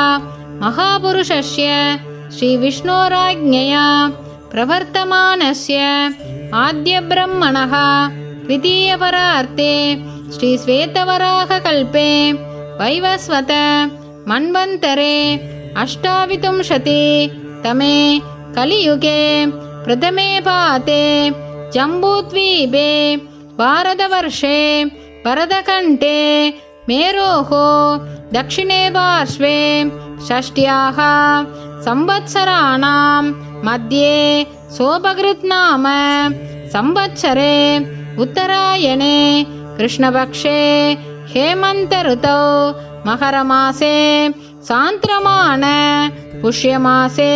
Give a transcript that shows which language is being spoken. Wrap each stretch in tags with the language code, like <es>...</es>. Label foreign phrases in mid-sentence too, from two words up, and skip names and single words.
<sa>महापुरुषस्य श्री विष्णोराज्ञया प्रवर्तमानस्य आद्य ब्रह्मणः द्वितीय परार्धे श्री श्वेतवराह कल्पे वैवस्वत मन्वन्तरे अष्टाविंशति तमे कलियुगे प्रथमे पादे जम्बूद्वीपे भारतवर्षे भरतखण्डे मेरोः दक्षिणे पार्श्वे षष्ट्याः संवत्सराणां मध्ये सोपकृत् नाम संवत्सरे उत्तरायणे कृष्णपक्षे हेमन्त ऋतौ मकरमासे सान्द्रमाण पुष्यमासे</sa>